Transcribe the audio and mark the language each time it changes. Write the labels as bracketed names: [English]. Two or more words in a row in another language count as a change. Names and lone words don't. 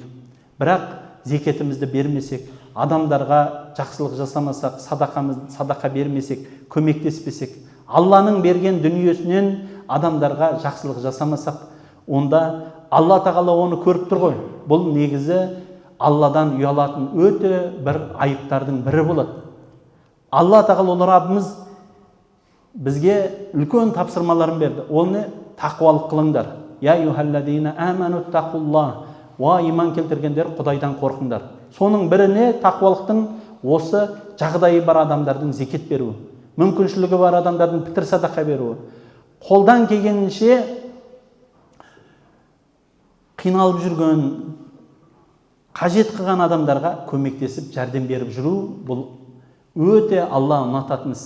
[Kazakh] Бірақ зекетімізді бермесек, адамдарға жақсылық жасамасақ, садақа бермесек, көмектеспесек, Алланың берген дүниесінен адамдарға жақсылық жасамасақ, онда Алла тағала оны көріп тұр ғой. Бұл негізі Алладан ұялатын өте бір айыптардың бірі болады. Алла тағала Раббымыз бізге үлкен тапсырмаларын берді. Ол не? Тақуалық қылыңдар. [Arabic] يا أيها الذين آمنوا اتقوا الله. [Kazakh] Ва иман келтіргендер, Құдайдан қорқыңдар. Соның бірі не? Тақуалықтың осы жағдайы бар адамдардың зекет беруі. Мүмкіншілігі бар адамдардың пітір садақа беруі. Қолдан келгенінше қиналып жүрген, қажет қылған адамдарға көмектесіп, жәрдем беріп жүру, бұл өте Алла ұнататын іс.